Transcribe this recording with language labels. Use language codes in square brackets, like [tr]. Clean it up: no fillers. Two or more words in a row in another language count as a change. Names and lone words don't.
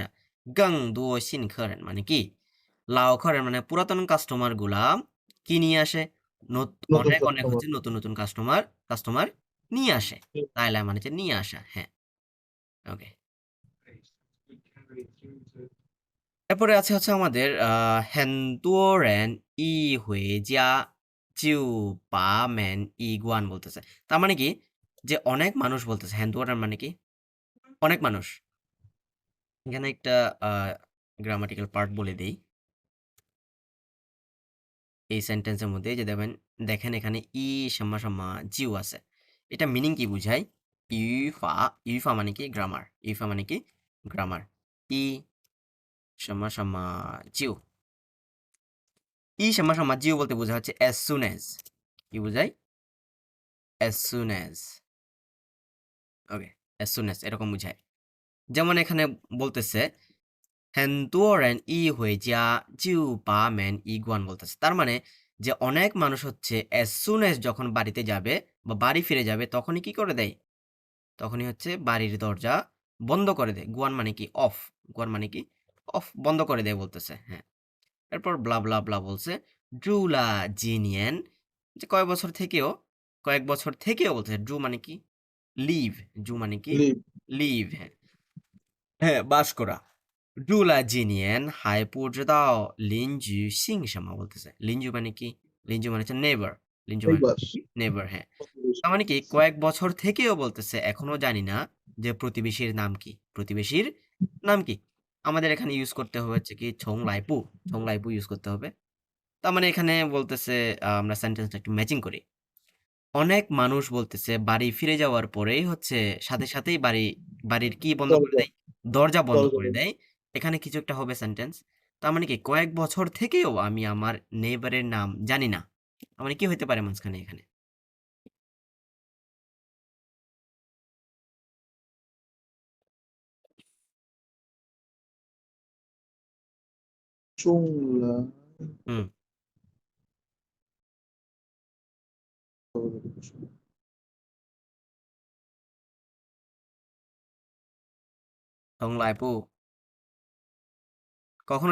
[zh] 更多新客人 [bn] মানে কি [zh] 老客人 [bn] মানে পুরাতন কাস্টমার গুলা কি নিয়ে আসে? নতুন অনেক অনেক কাস্টমার, হচ্ছে নতুন নতুন কাস্টমার কাস্টমার নিয়ে আসে। তাই লাই মানে হচ্ছে নিয়ে আসা। হ্যাঁ, ওকে। এরপরে আছে হচ্ছে আমাদের [zh] 很多人一回家就把门一关 [bn] বলতেছে। তার মানে কি যে অনেক মানুষ বলতেছে। [zh] 很多人 [bn] মানে কি অনেক মানুষ। এখানে একটা গ্রামাটিক্যাল পার্ট বলে দেই এই সেন্টেন্সের মধ্যে যে দেখেন এখানে [zh] 一什么什么就 [bn] আছে। এটা মিনিং কি বুঝায়? ইউফা, ইউফা মানে কি গ্রামার, ইউফা মানে কি গ্রামার। [zh] 一什么什么就, 一什么什么就 [bn] বলতে বোঝা হচ্ছে [en] as soon as. [bn] কি বোঝায়? [en] as soon as. [bn] ওকে, [en] as soon as [bn] এরকম বুঝায়। যেমন এখানে বলতেছে [zh] 很多人一回家就把门一关 [bn] বলতেছে। তার মানে যে অনেক মানুষ হচ্ছে [en] as soon as [bn] যখন বাড়িতে যাবে বা বাড়ি ফিরে যাবে তখনই কি করে দেয়? তখনই হচ্ছে বাড়ির দরজা বন্ধ করে দেয়। গুয়ান মানে কি অফ, গুয়ান মানে কি অফ, বন্ধ করে দেয় বলতেছে। হ্যাঁ, এরপর ব্লা ব্লা ব্লা বলছে। [zh] 住了几年 [bn] যে কয়েক বছর থেকেও বলতেছে। ড্রু মানে কি লিভ, জু মানে কি লিভ, লিভ। হ্যাঁ, হ্যাঁ বাস করা। [zh] 住了几年还不知道邻居姓什么 [bn] বলতেছে। লিঞ্জু মানে কি? লিঞ্জু মানে হচ্ছে নেইবার। লিঞ্জু মানে নেইবার, কি নেইবার। হ্যাঁ, তার মানে কি কয়েক বছর থেকেও বলতেছে এখনো জানি না যে প্রতিবেশীর নাম কি, প্রতিবেশীর নাম কি। আমাদের এখানে ইউজ করতে হবে হচ্ছে কি [zh] 从来不, 从来不 [bn] ইউজ করতে হবে। তার মানে এখানে বলতেছে আমরা সেন্টেন্সটা একটু ম্যাচিং করি। অনেক মানুষ বলতেছে বাড়ি ফিরে যাওয়ার পরেই হচ্ছে সাথে সাথেই বাড়ির কি বন্ধ করে দরজা দেয়? দরজা বন্ধ দরজা করে বন্ধ। দেয়। এখানে কিছু একটা হবে সেন্টেন্স। তার মানে কি কয়েক বছর থেকেও আমি আমার নেইবারের নাম জানি না। তার মানে কি হইতে পারে মাঝখানে এখানে? [zh] 中来 [bn] হুম, [zh] 从来不 [bn] কখনো